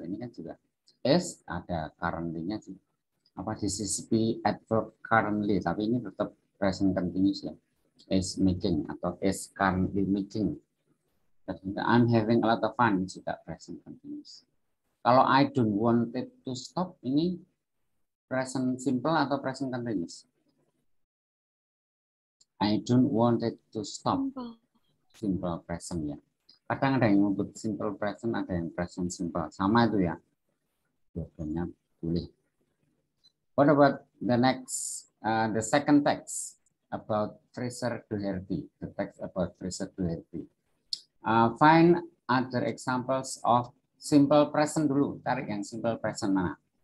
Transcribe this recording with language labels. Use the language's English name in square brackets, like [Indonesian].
[Indonesian] Ini kan juga is ada currently-nya sih. Apa disisipi adverb currently, tapi ini tetap present continuous ya. [English] Is making atau is currently making. I'm having a lot of fun juga present continuous. Kalau I don't want it to stop, ini present simple atau present continuous? I don't want it to stop. Simple present ya. [Indonesian] Kadang ada yang untuk simple present, ada yang present simple. Sama itu ya. Dua-duanya boleh. [English] What about the next, the second text about Fraser Doherty? The text about Fraser Doherty. Find other examples of simple present [Indonesian] dulu. Tarik yang simple present mana?